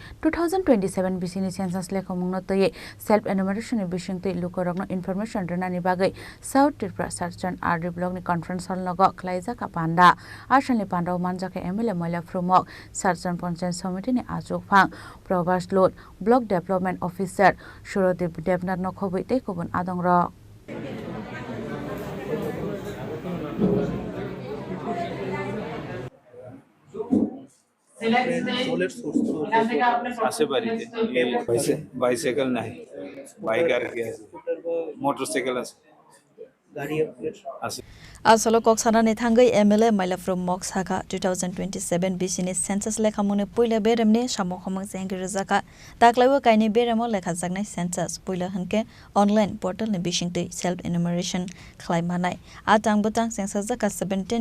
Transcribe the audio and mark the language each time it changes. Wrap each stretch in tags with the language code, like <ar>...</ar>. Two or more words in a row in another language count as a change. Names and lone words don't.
<trp>2027 BC ni census lekhomungno toye</trp> <en>self enumeration</en> <trp>ni bisingtui lukorokno information rwnani bagui South Tripura Sarjan RD block ni</trp> <en>conference hall</en> <trp>nogo khlaijak panda ashalni panda manjake MLA Moila Frumok Sarjan Panchayat Committee ni ajok phang Probas Lot</trp> <en>Block Development Officer</en> <trp>Surodev Devnath no khobui tei kubun adongrok</trp> <bn>আসে বাড়িতে বাইসাইকেল নাই বাইক আর কি আছে মোটরসাইকেল আছে গাড়ি আছে</bn> <trp>Asolo koksana ni thangai MLA Moila Frumok Saka 2027 BC ni census lekhamune puila beremne samokhomang jengri jaka taklaiwa kaini beremo lekha jaknai census puila hanke</trp> <en>online portal</en> <trp>ni bisingtui</trp> <en>self enumeration</en> <trp>khlaimanai atang butang census jaka 17</trp>